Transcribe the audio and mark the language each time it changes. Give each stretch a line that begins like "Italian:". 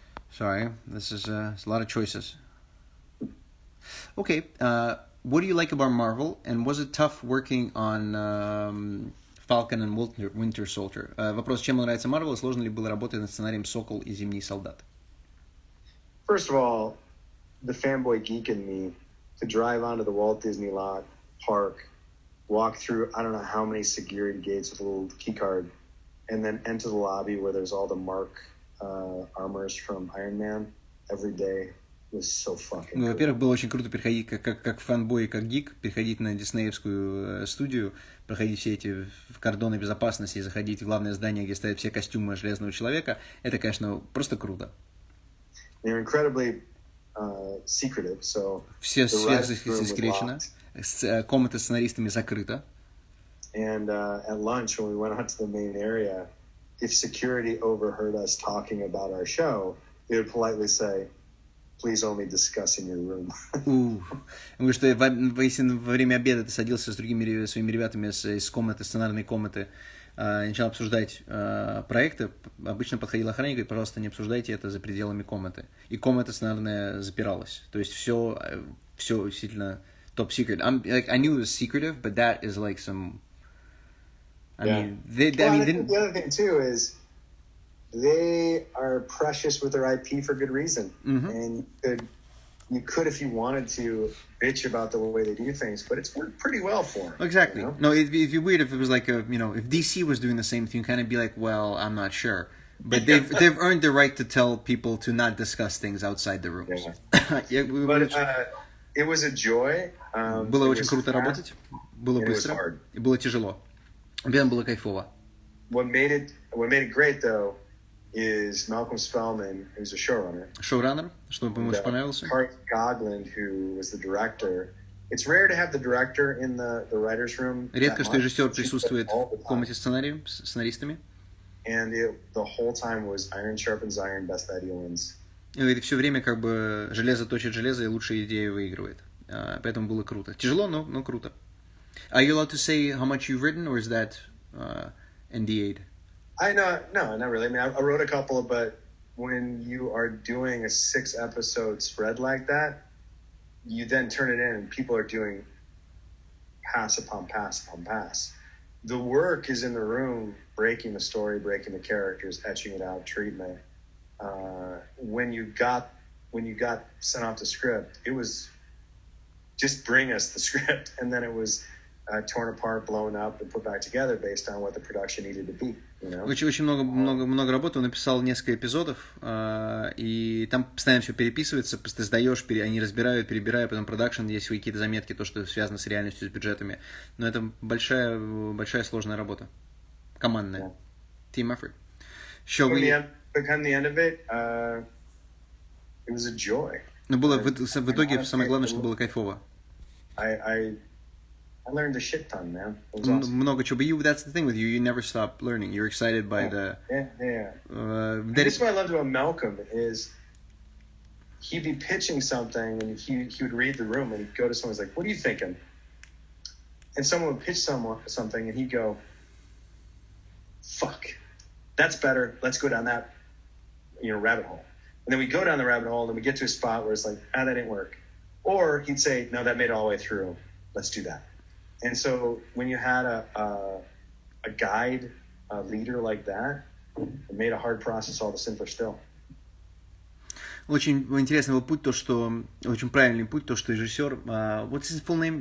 English: Sorry, this is a lot of choices. Okay, what do you like about Marvel, and was it tough working on Falcon and Winter Soldier?
Russian: Вопрос, чем нравится Marvel, и сложно ли было работать над сценарием «Сокол» и «Зимний солдат»?
English: First of all, the fanboy geek in me, to drive onto the Walt Disney lot, park, walk through I don't know how many security gates with a little key card, and then enter the lobby where there's all the Mark armors from Iron Man every day was so fucking cool.
Russian: Во-первых, было очень круто переходить, как фанбой и как гик, переходить на диснеевскую студию, проходить все эти кордоны безопасности и заходить в главное здание, где стоят все костюмы Железного Человека. Это, конечно, просто круто.
English: They're incredibly secretive, so
Russian: все сверхзасекречено. Комната с сценаристами закрыта.
English: And at lunch, when we went out to the main area, if security overheard us talking about our show, they would politely say, please only discuss in your room.
Russian: Потому что если во время обеда ты садился с другими своими ребятами из комнаты, сценарной комнаты, начал обсуждать проекты, обычно подходил охранник и говорит, пожалуйста, не обсуждайте это за пределами комнаты. И комната сценарная запиралась. То есть все действительно top secret.
English: I knew it was secretive, but that is like some... I mean, the other thing too is they are precious with their IP for good reason. And you could, if you wanted to, bitch about the way they do things, but it's worked pretty well for them. Exactly. You know? No, it'd be weird if it was like if DC was doing the same thing, kind of be like, well, I'm not sure. But they've earned the right to tell people to not discuss things outside the rooms. Yeah. But it was a joy.
Russian: Было очень круто работать, было быстро, и было тяжело. Прям было кайфово.
English: What made it great though is Malcolm Spellman, who's a showrunner.
Russian: Шоураннер, что ему очень понравился.
English: Art Gogland, who was the director. It's rare to have the director in the writers' room.
Russian: Редко, что режиссер присутствует в комнате сценариев с сценаристами.
English: And the whole time was iron sharpens iron, best idea wins.
Russian: И все время как бы железо точит железо, и лучшая идея выигрывает. Поэтому было круто. Тяжело, но круто.
English: Are you allowed to say how much you've written, or is that NDA'd? No, not really. I mean, I wrote a couple, but when you are doing a 6-episode spread like that, you then turn it in, and people are doing pass upon pass upon pass. The work is in the room, breaking the story, breaking the characters, etching it out, treatment. When you got sent off the script, it was just bring us the script, and then it was torn apart, blown up, and put back together based on what the production needed to be. You know?
Russian: Очень много работы. Он написал несколько эпизодов, и там постоянно все переписывается, ты сдаешь, они разбирают, перебирают, потом продакшн, есть свои какие-то заметки, то, что связано с реальностью, с бюджетами. Но это большая сложная работа. Командная.
English: Team effort. Become the end of it, it was a joy.
Russian: Но было в итоге самое главное, что было кайфово.
English: I learned a shit ton, man. It was awesome.
Russian: Много чего.
English: But that's the thing with you. You never stop learning. You're excited by the... Yeah. This is what I loved about Malcolm is he'd be pitching something and he would read the room and he'd go to someone, he's like, what are you thinking? And someone would pitch something and he'd go, fuck, that's better. Let's go down that, rabbit hole. And then we go down the rabbit hole and we get to a spot where it's like, that didn't work. Or he'd say, no, that made it all the way through. Let's do that. And so when you had a guide, a leader like that, it made a hard process all the simpler still.
Russian: Очень интересный был путь, очень правильный путь, то, что режиссер,
English: what's his full name?